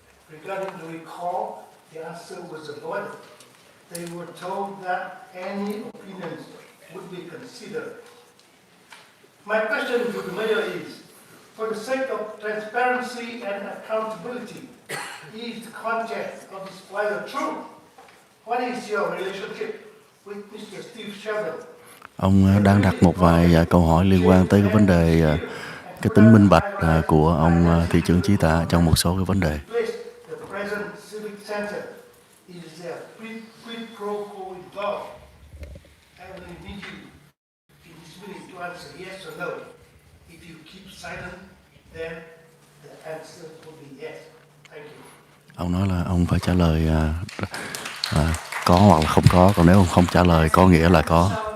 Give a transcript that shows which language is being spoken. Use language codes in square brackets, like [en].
[en] Regarding the recall, the answer was avoided. They were told that any opinions would be considered. My question to the mayor is, for the sake of transparency and accountability, is the content of this flyer true? What is your relationship with Mr. Steve Sheldon? [vi] Ông đang đặt một vài câu hỏi liên quan tới cái vấn đề cái tính minh bạch của ông thị trưởng Chí Tạ trong một số cái vấn đề. [en] The present civic center is there quid pro quo involved? I will need you in this meeting to answer yes or no. If you keep silent, then the answer will be yes. Thank you. [vi] Ông nói là ông phải trả lời có hoặc là không có, còn nếu ông không trả lời có nghĩa là có.